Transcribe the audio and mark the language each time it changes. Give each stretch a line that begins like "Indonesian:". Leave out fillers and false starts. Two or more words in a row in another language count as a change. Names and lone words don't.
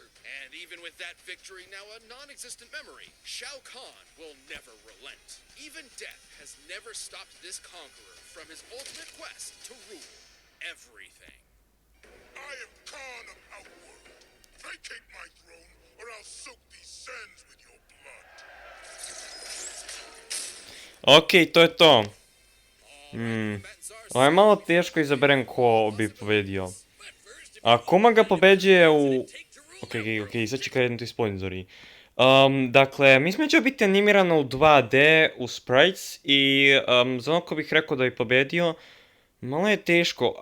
English: And even with that victory now a non-existent memory, Shao Kahn will never relent. Even death has never stopped this conqueror from his ultimate quest to rule everything. I am Khan of Outworld. Vacate my throne, or I'll soak these sands with your blood.
Serbian: Okej, to je to. Ovo je malo teško izaberem ko bi pobedio. Akuma ga pobeđuje u... Okej, sad će krenuti sponzori. Dakle, mislim da će biti animirano u 2D, u sprites, i za ono ko bih rekao da bi pobedio, malo je teško.